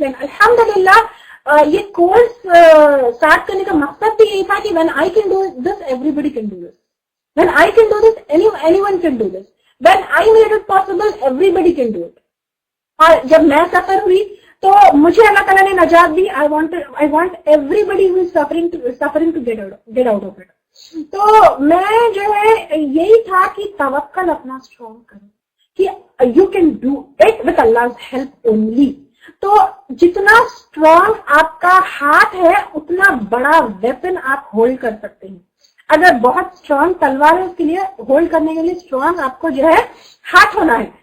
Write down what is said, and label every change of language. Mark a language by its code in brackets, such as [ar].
[ur] And alhamdulillah یہ course start کرنے کا مقصد بھی یہی تھا کہ [en] when I can do this, [ur] everybody can do this. [en] When I can do this, anyone can do this. When I made it possible, everybody can do it. [ur] اور جب میں سفر ہوئی تو مجھے اللہ تعالیٰ نے نجات دی. [en] I want everybody who is suffering to get out of it. [ur] تو میں جو ہے یہی تھا کہ توکل اپنا اسٹرانگ کریں کہ [en] you can do it with Allah's help only. [ur] تو جتنا اسٹرانگ آپ کا ہاتھ ہے، اتنا بڑا ویپن آپ ہولڈ کر سکتے ہیں. اگر بہت اسٹرانگ تلوار ہے، اس کے لیے ہولڈ کرنے کے لیے اسٹرانگ آپ کو جو ہے ہاتھ ہونا ہے.